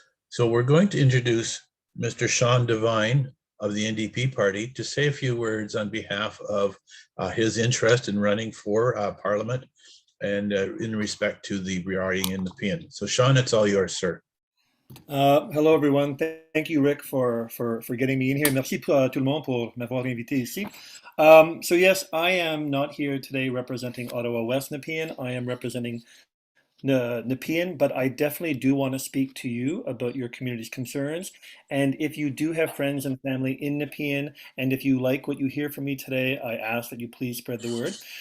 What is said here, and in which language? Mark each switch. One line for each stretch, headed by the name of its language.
English: So we're going to introduce Mr. Sean Devine of the NDP party to say a few words on behalf of his interest in running for Parliament and in respect to the riding in Nepean. So Sean, it's all yours, sir. Hello everyone. Thank you, Rick, for getting me in here.
French: Merci tout le monde pour m'avoir invité ici.
English: So yes, I am not here today representing Ottawa West Nepean. I am representing Nepean, but I definitely do want to speak to you about your community's concerns. And if you do have friends and family in Nepean, and if you like what you hear from me today, I ask that you please spread the word.